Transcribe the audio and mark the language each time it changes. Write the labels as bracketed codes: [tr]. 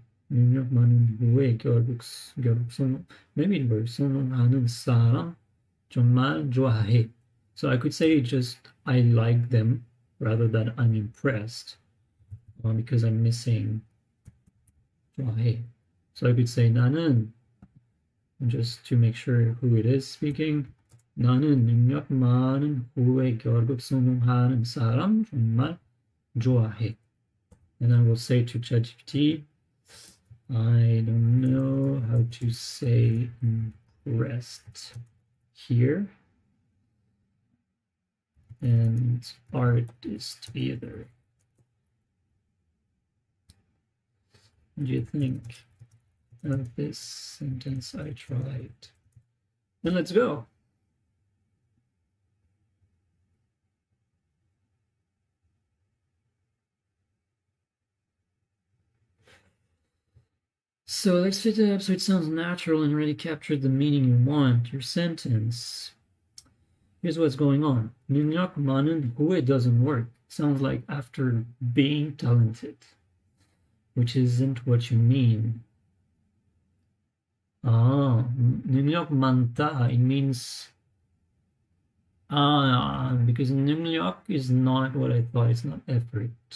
[ko] 능력 많은 후에 결국 maybe it works. 성공하는 사람 정말 좋아해. [en] So I could say just I like them rather than I'm impressed, because I'm missing 좋아해. So I could say 나는, just to make sure who it is speaking. [ko] 나는 능력 많은 후에 결국 성공하는 사람 정말 좋아해. [en] And I will say to ChatGPT, I don't know how to say impressed here. And artist either. What do you think of this sentence I tried? And let's go. So let's fit it up so it sounds natural and really capture the meaning you want. Your sentence. Here's what's going on. 능력 많은 후에 doesn't work. Sounds like after being talented, which isn't what you mean. 능력 많다, it means because 능력 is not what I thought. It's not effort.